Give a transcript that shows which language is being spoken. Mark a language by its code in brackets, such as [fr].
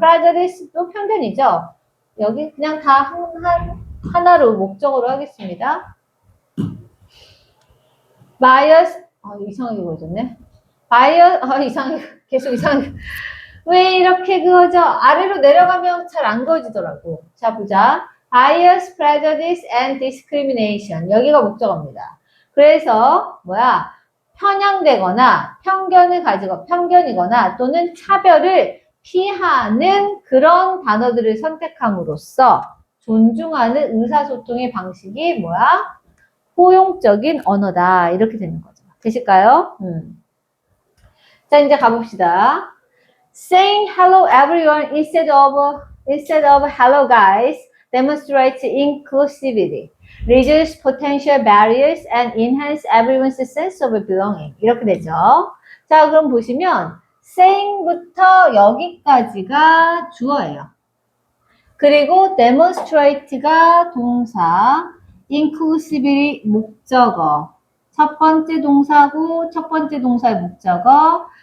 [ko] prejudice도 편견이죠. 여기 그냥 다 하나로 목적으로 하겠습니다. bias, 이상하게 보여줬네. bias, 이상하게, 계속 이상하게. 왜 이렇게 그어져? 아래로 내려가면 잘 안 그어지더라고. 자, 보자. [en] bias, prejudice, and discrimination. [ko] 여기가 목적어입니다. 그래서 뭐야? 편향되거나 편견을 가지고 편견이거나 또는 차별을 피하는 그런 단어들을 선택함으로써 존중하는 의사소통의 방식이 뭐야? 포용적인 언어다. 이렇게 되는 거죠. 되실까요? 자, 이제 가봅시다. [en] Saying hello everyone instead of hello guys demonstrates inclusivity, reduces potential barriers, and enhance everyone's sense of belonging. [ko] 이렇게 되죠. 자, 그럼 보시면 saying부터 여기까지가 주어예요. 그리고 demonstrate가 동사, inclusivity 목적어. 첫 번째 동사고 첫 번째 동사의 목적어.